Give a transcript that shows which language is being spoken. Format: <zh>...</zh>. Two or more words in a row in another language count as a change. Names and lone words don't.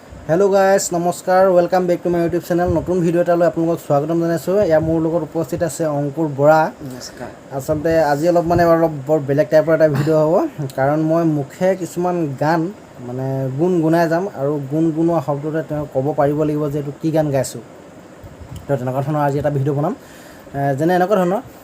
<en>Hello guys</en> <as>नमस्कार</as> <en>welcome back to my YouTube channel</en> <as>নতুন ভিডিঅ' এটালৈ আপোনালোকক স্বাগতম জনাইছো ইয়া মোৰ লগত উপস্থিত আছে অংকুৰ বৰা নমস্কাৰ আসলতে আজি অলপ বৰ বেলেগ টাইপৰ এটা ভিডিও হ'ব কাৰণ মই মুখে কিছুমান গান মানে গুণগুণাই যাম আৰু গুণগুণোৱা শব্দতে তেওঁ ক'ব পাৰিব লাগিব যে এটো কি গান গাইছো তো তেনেকুৱা ধৰণৰ আজি এটা ভিডিও বনাম যেনে এনেকুৱা ধৰণৰ</as>